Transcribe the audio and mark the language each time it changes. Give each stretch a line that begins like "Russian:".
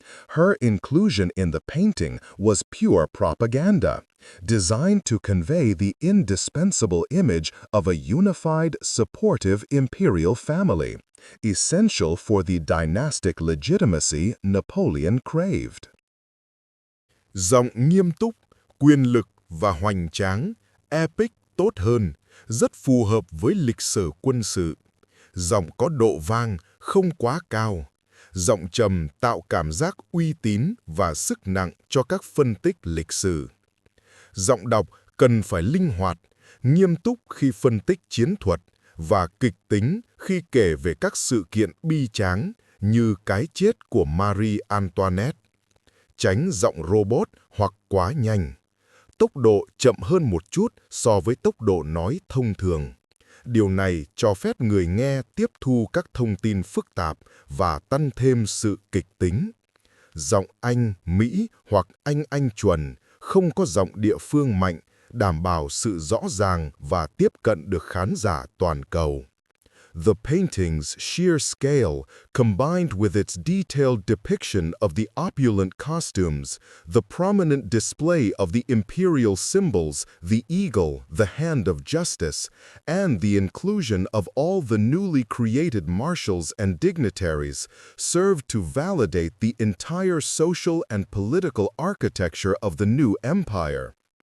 English: Her inclusion in the painting was pure propaganda, designed to convey the indispensable image of a unified, supportive imperial family, essential for the dynastic legitimacy Napoleon craved.
Vietnamese: Giọng nghiêm túc, quyền lực và hoành tráng, epic tốt hơn, rất phù hợp với lịch sử quân sự. Giọng có độ vang, không quá cao. Giọng trầm tạo cảm giác uy tín và sức nặng cho các phân tích lịch sử. Giọng đọc cần phải linh hoạt, nghiêm túc khi phân tích chiến thuật và kịch tính khi kể về các sự kiện bi tráng như cái chết của Marie Antoinette. Tránh giọng robot hoặc quá nhanh. Tốc độ chậm hơn một chút so với tốc độ nói thông thường. Điều này cho phép người nghe tiếp thu các thông tin phức tạp và tăng thêm sự kịch tính. Giọng Anh, Mỹ hoặc Anh chuẩn, không có giọng địa phương mạnh, đảm bảo sự rõ ràng và tiếp cận được khán giả toàn cầu.
English: The painting's sheer scale, combined with its detailed depiction of the opulent costumes, the prominent display of the imperial symbols, the eagle, the hand of justice, and the inclusion of all the newly created marshals and dignitaries, served to validate the entire social and political architecture of the new empire.